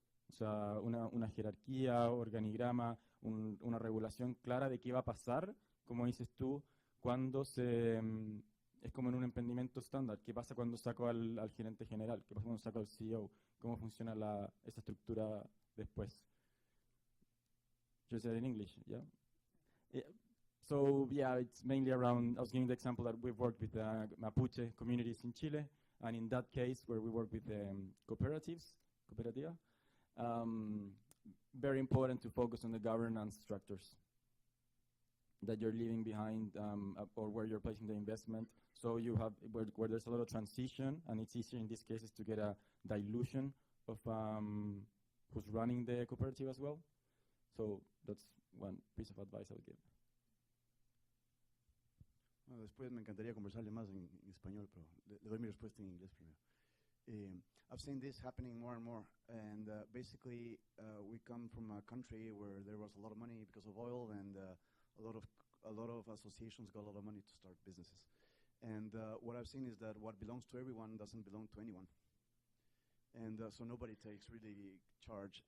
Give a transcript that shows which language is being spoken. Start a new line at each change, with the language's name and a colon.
Spanish: O sea, una jerarquía, organigrama, una regulación clara de qué va a pasar, como dices tú, cuando es como en un emprendimiento estándar. ¿Qué pasa cuando saco al gerente general? ¿Qué pasa cuando saco al CEO? ¿Cómo funciona esa estructura después?
English: Just say it in English, yeah? So, yeah, it's mainly around, I was giving the example that we've worked with Mapuche communities in Chile, and in that case where we work with cooperativa, very important to focus on the governance structures that you're leaving behind or where you're placing the investment. So you have, where there's a lot of transition, and it's easier in these cases to get a dilution of who's running the cooperative as well. So that's one piece of advice I would give.
Spanish: Bueno, después me encantaría conversarle más en español, pero le doy mi respuesta en inglés primero.
English: I've seen this happening more and more, and basically we come from a country where there was a lot of money because of oil, and a lot of associations got a lot of money to start businesses. And what I've seen is that what belongs to everyone doesn't belong to anyone, and so nobody takes really charge.